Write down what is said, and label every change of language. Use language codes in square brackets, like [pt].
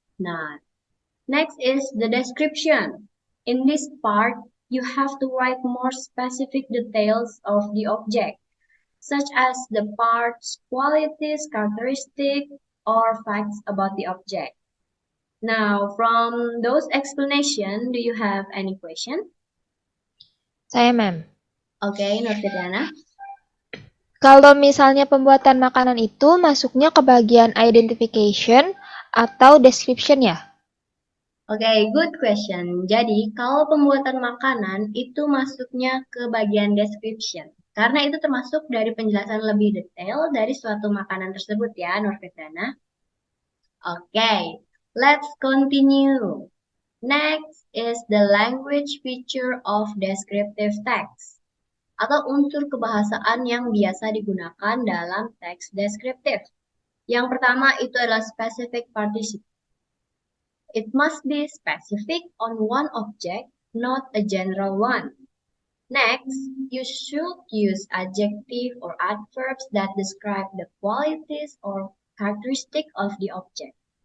[en] Now, next is the description. In this part, you have to write more specific details of the object, such as the parts, qualities, characteristics, or facts about the object. Now, from those explanations, do you have any question? [id] Saya, Ma'am. [en] Okay, Nurfitriana. [id] Kalau misalnya pembuatan makanan itu masuknya ke bagian identification atau description ya? [en] Oke, good question. [id] Jadi, kalau pembuatan makanan itu masuknya ke bagian description. Karena itu termasuk dari penjelasan lebih detail dari suatu makanan tersebut ya, Nurfitriana. [en] Oke, let's continue. Next is the language feature of descriptive text [id] atau unsur kebahasaan yang biasa digunakan dalam teks deskriptif. Yang pertama itu adalah specific participle. [en] It must be specific on one object, not a general one. Next, you should use adjective or adverbs that describe the qualities or characteristic of the object.